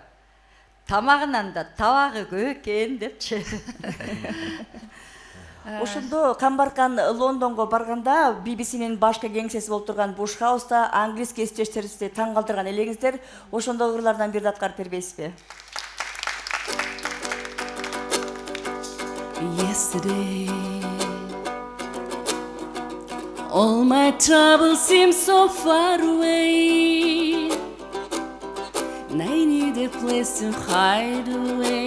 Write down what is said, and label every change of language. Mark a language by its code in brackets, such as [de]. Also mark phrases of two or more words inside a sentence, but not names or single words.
[ky] Тамагынан да табагы көп экен депчи. Ошондо Камбаркан Лондонго барганда BBC-нин башкы кеңсеси болуп турган Буш Хауста англис кесиптештерибизди таң калтырган элеңиздер. Ошондо ырлардан бирди аткарып бербейсизби? [en] Yesterday, all my troubles seem so far away, and I need a place to hide away.